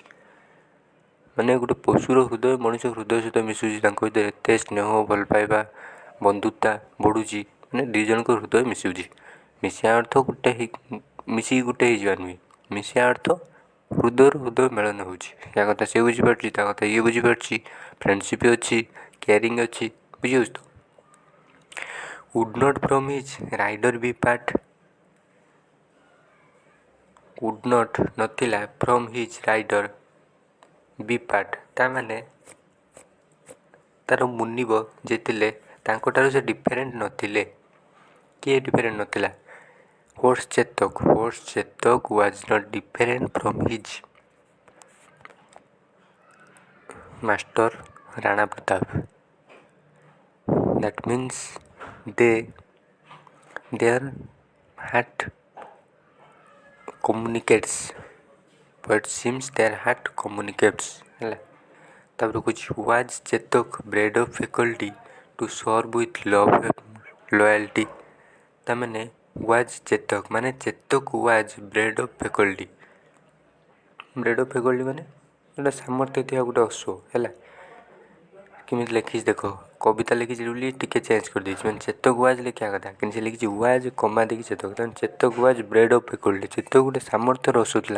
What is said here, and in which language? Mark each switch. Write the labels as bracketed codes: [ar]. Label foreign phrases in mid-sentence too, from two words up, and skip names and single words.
[or] ମାନେ ଗୋଟେ ପଶୁର ହୃଦୟ ମଣିଷ ହୃଦୟ ସହିତ ମିଶୁଛି, ତାଙ୍କ ଭିତରେ ଏତେ ସ୍ନେହ ଭଲ ପାଇବା ବନ୍ଧୁତା ବଢ଼ୁଛି, ମାନେ ଦୁଇ ଜଣଙ୍କ ହୃଦୟ ମିଶୁଛି। ମିଶିବା ଅର୍ଥ ମିଶିକି ଗୋଟେ ହେଇଯିବା ନୁହେଁ, ମିଶିବା ଅର୍ଥ ହୃଦୟରୁ ହୃଦୟ ମିଳନ ହେଉଛି। ୟା କଥା ସେ ବୁଝିପାରୁଛି, ତା କଥା ଇଏ ବୁଝିପାରୁଛି, ଫ୍ରେଣ୍ଡସିପ୍ ଅଛି, କେୟାରିଂ ଅଛି, ବୁଝିହେଉଛି ତ। [en] would not from his rider be part, would not ନଥିଲା, from his rider be part, [or] ତା ମାନେ ତାର ମୁନିବ ଯେ ଥିଲେ ତାଙ୍କଠାରୁ ସେ ଡିଫରେଣ୍ଟ ନଥିଲେ। କିଏ ଡିଫରେଣ୍ଟ ନଥିଲା? [en] His Chetak. His Chetak was not different from his master Rana Pratap. That means their heart communicates. But seems their heart communicates. [or] ହେଲା ତାପରେ କହୁଛି [en] was Chetak bred of faculty to serve with love and loyalty। ତାମାନେ was Chetak ମାନେ Chetak was bred of faculty। bred of faculty [or] ମାନେ ଗୋଟେ ସାମର୍ଥ୍ୟ ଥିବା ଗୋଟେ ଅଶ୍ୱ ହେଲା। କେମିତି ଲେଖିଛି ଦେଖ, କବିତା ଲେଖିଛି ବୋଲି ଟିକେ ଚେଞ୍ଜ କରିଦେଇଛି, ମାନେ ଚେତକ ୱାଜ୍ ଲେଖିବା କଥା କିନ୍ତୁ ସେ ଲେଖିଛି ୱାଜ୍ କମା ଦେଇକି ଚେତକ। ତାମାନେ [en] Chetak was bred of faculty. [or] ଚେତକ ଗୋଟେ ସାମର୍ଥ୍ୟର ଅଶ୍ୱ ଥିଲା।